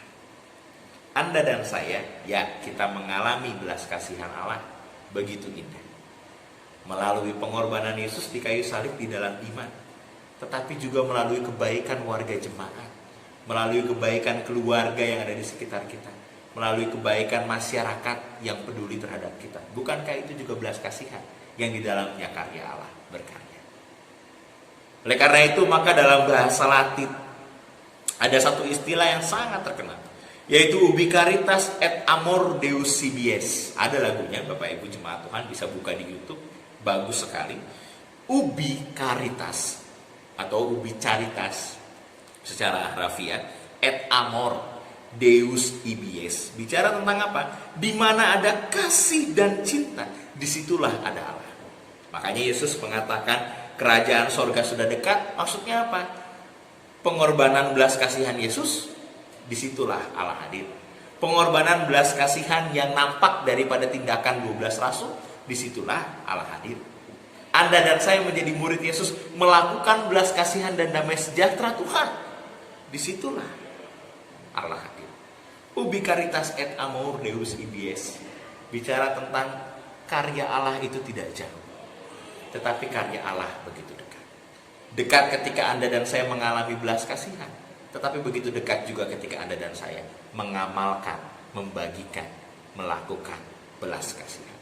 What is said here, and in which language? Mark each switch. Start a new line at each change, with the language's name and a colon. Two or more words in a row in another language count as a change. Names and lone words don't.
Indonesian: Anda dan saya, ya, kita mengalami belas kasihan Allah begitu indah melalui pengorbanan Yesus di kayu salib di dalam iman, tetapi juga melalui kebaikan warga jemaat, melalui kebaikan keluarga yang ada di sekitar kita, melalui kebaikan masyarakat yang peduli terhadap kita. Bukankah itu juga belas kasihan yang di dalamnya karya Allah berkarya? Oleh karena itu, maka dalam bahasa Latin ada satu istilah yang sangat terkenal, yaitu
Latin: ubi caritas et amor Deus sibies.
Indonesian: Ada lagunya, Bapak Ibu jemaat Tuhan bisa buka di YouTube, bagus sekali.
Latin: Ubi caritas
Indonesian: atau
Latin: ubi caritas
Indonesian: secara harafiah,
Latin: et amor Deus ibies.
Indonesian: Bicara tentang apa? Di mana ada kasih dan cinta, disitulah ada Allah. Makanya Yesus mengatakan kerajaan sorga sudah dekat. Maksudnya apa? Pengorbanan belas kasihan Yesus, disitulah Allah hadir. Pengorbanan belas kasihan yang nampak daripada tindakan 12 rasul, disitulah Allah hadir. Anda dan saya menjadi murid Yesus, melakukan belas kasihan dan damai sejahtera Tuhan, disitulah Allah hadir.
Latin: Ubi caritas et amor Deus ibies.
Indonesian: Bicara tentang karya Allah itu tidak jauh, tetapi karya Allah begitu dekat. Dekat ketika Anda dan saya mengalami belas kasihan, tetapi begitu dekat juga ketika Anda dan saya mengamalkan, membagikan, melakukan belas kasihan.